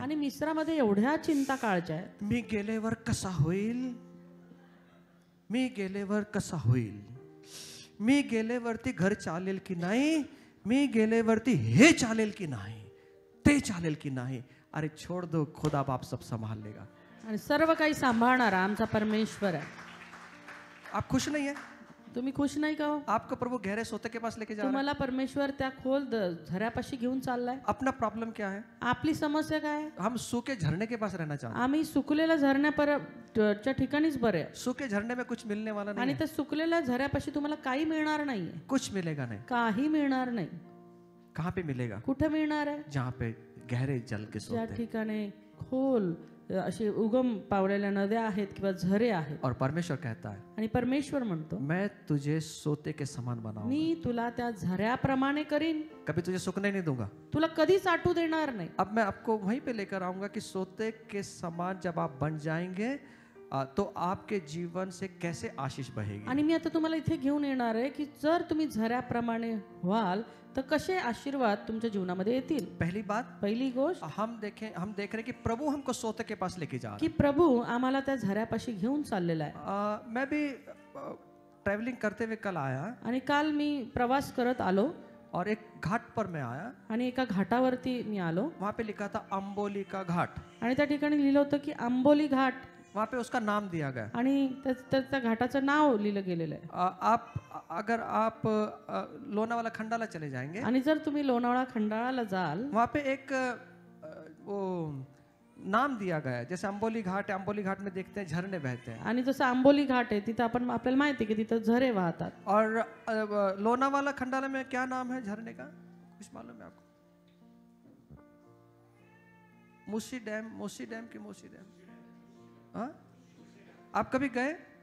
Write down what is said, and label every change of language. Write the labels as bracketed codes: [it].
[mr] आणि मिस्रामध्ये एवढ्या चिंता काळच्या आहेत. मी गेल्यावर कसा होईल, मी गेल्यावर कसा होईल, मी गेल्यावरती घर चालेल की नाही, मी गेल्यावरती हे चालेल की नाही, ते चालेल की नाही. [hi] अरे छोड़ दो, खुदा बाप सब संभाल लेगा. [mr] आणि सर्व काही सांभाळणारा आमचा परमेश्वर आहे. [hi] आप खुश नहीं है? [mr] तुम्ही खुश नाही का हो? [hi] आपको प्रभु गहरे सोते के पास लेके जा रहा है. [mr] तुम्हाला परमेश्वर त्या खोल झऱ्यापाशी घेऊन चाललाय. [hi] अपना प्रॉब्लम क्या है? [mr] आपली समस्या काय आहे? [hi] हम सूखे झरने के पास रहना चाहते हैं. [mr] आम्ही सुकलेल्या झरण्याच्या ठिकाणीच बरे आहे. [hi] सूखे झरने में कुछ मिलने वाला नहीं [mr] आणि [hi] है. [mr] त्या सुकलेल्या झऱ्यापाशी तुम्हाला काही मिळणार नाहीये. [hi] कुछ मिलेगा नहीं. [mr] काही मिळणार नाही. [hi] कहाँ पे मिलेगा? [mr] कुठे मिळणार आहे? [hi] जहाँ पे गहरे जल के [mr] ज्या [hi] सोते हैं. [mr] ठिकाणी खोल असे उगम पावलेल्या नद्या आहेत किंवा झरे आहेत. [hi] और परमेश्वर कहता है, [mr] आणि परमेश्वर म्हणतो [hi] मैं तुझे सोते के समान बनाऊंगा. [mr] मी तुला त्या झऱ्याप्रमाणे करीन, [hi] कभी तुझे सूखने नहीं दूंगा. [mr] तुला कधीच आटू देणार नाही. [hi] अब मैं आपको वहीं पे लेकर आऊंगा कि सोते के समान जब आप बन जाएंगे तो आपके जीवन से कैसे आशीष बहेगी. [mr] आणि मी आता तुम्हाला इथे घेऊन येणार आहे की जर तुम्ही झऱ्याप्रमाणे व्हाल तर कसे आशीर्वाद तुमच्या जीवनामध्ये येतील. [hi] पहली बात, [mr] पहिली गोष्ट [hi] हम देख रहे हैं कि प्रभु हमको सोते के पास लेके जा रहा [mr] की प्रभू आम्हाला त्या झऱ्यापाशी घेऊन चाललेला आहे. [hi] है. मैं भी ट्रैवलिंग करते हुए कल आया [mr] आणि काल मी प्रवास करत आलो [hi] और एक घाट पर मैं आया. [mr] आणि एका घाटावरती मी आलो [hi] वहां पे लिखा था अंबोली का घाट. [mr] आणि त्या ठिकाणी लिहिलं होतं की आंबोली घाट. [hi] वहां पे उसका नाम दिया गया. [mr] आणि त्या घाटाचं नाव लिहिलं गेलेलं आहे. [hi] अगर आप लोनावाला खंडाला चले जाएंगे, [mr] आणि जर तुम्ही लोणावळा खंडाळाला जाल [hi] वहां पे एक वो नाम दिया गया है. जैसे अंबोली घाट है, अंबोली घाट में देखते हैं झरने बहते हैं. [mr] आणि जसं आंबोली घाट आहे तिथं आपल्याला माहिती आहे की तिथं झरे वाहतात. [hi] और लोनावाला खंडाला में क्या नाम है झरने का, कुछ मालूम है आपको? मूसी डैम की मूसी डैम. हाँ, आप कभी गए?